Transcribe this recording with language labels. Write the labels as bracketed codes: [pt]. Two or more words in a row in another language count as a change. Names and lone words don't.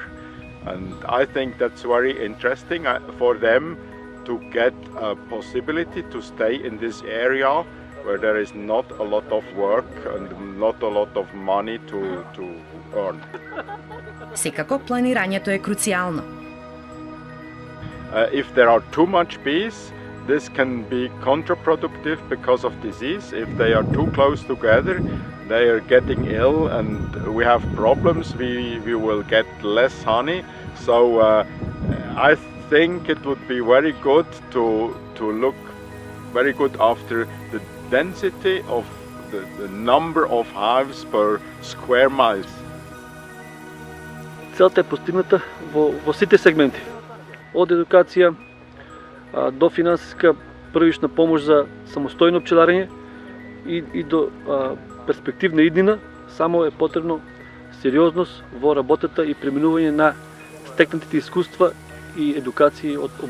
[en] And I think that's very interesting for them to get a possibility to stay in this area where there is not a lot of work and not a lot of money to earn. [mk] Секако планирањето е круцијално. [en] If there are too much bees, this can be counterproductive because of disease. If they are too close together, they are getting ill and we have problems. We will get less honey. So I think it would be very good to look very good after the density of the number of hives per square miles. [mk] Целта е постигната во сите сегменти. Од едукација до финансиска првична помош за самостојно пчеларење и до перспективна иднина. Само е потребно сериозност во работата и преминување на стекнатите искуства и едукации од обуката.